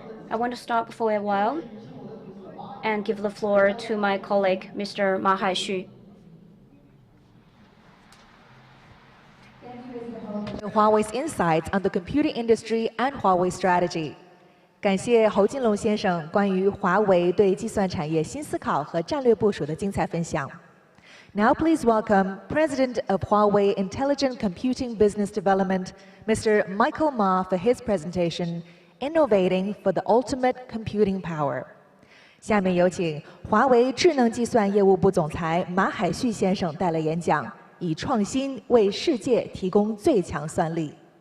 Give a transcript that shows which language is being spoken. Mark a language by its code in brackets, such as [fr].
[en] I want to stop for a while and give the floor to my colleague, Mr. Ma Haixu. Huawei's insights on the computing industry and Huawei strategy. [zh] 感谢侯金龙先生关于华为对计算产业新思考和战略部署的精彩分享。 [en] Now please welcome President of Huawei Intelligent Computing Business Development, Mr. Michael Ma, for his presentation, Innovating for the Ultimate Computing Power. [zh] 下面有请华为智能计算业务部总裁马海旭先生带来演讲，以创新为世界提供最强算力。